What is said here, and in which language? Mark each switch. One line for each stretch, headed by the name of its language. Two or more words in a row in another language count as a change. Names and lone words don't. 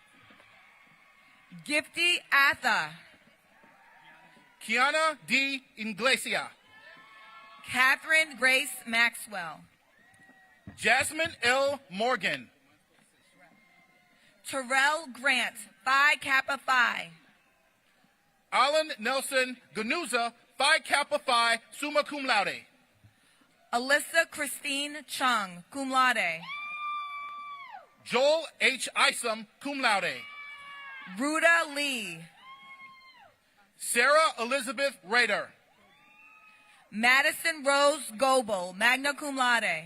English: Gifty Atha. Kiana D. Inglesia. Catherine Grace Maxwell. Jasmine L. Morgan. Terrell Grant, Phi Kappa Phi. Alan Nelson Ganuza, Phi Kappa Phi,
Latin: summa cum laude.
English: Alyssa Christine Chung,
Latin: cum laude.
English: Joel H. Isom,
Latin: cum laude.
English: Ruda Lee. Sarah Elizabeth Rader. Madison Rose Goebel,
Latin: magna cum laude.